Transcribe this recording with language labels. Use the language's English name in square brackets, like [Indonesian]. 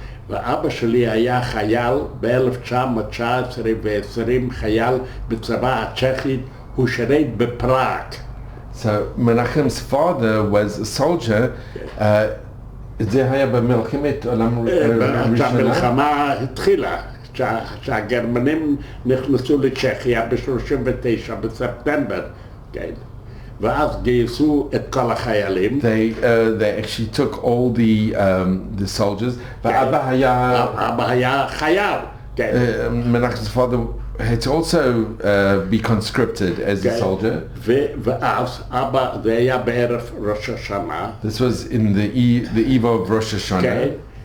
[Hebrew] ואבא שלי היה חייל ב-1919 ו-20 חייל בצבא הצ'כית, הוא שירת בפראג. [English] So Menachem's father was a soldier. [Hebrew] זה היה במלחמת העולם הראשונה? המלחמה התחילה, שהגרמנים נכנסו לצ'כיה ב-39 בספטמבר, כן. ואז גייסו את כל החיילים. [English] They actually took all the soldiers. [Hebrew] ואבא היה... אבא היה חייל. [English] Menachem's father had to also be conscripted as a soldier. [Hebrew] ואז אבא, זה היה בערב ראש השנה. [English] This was in the eve of Rosh Hashanah.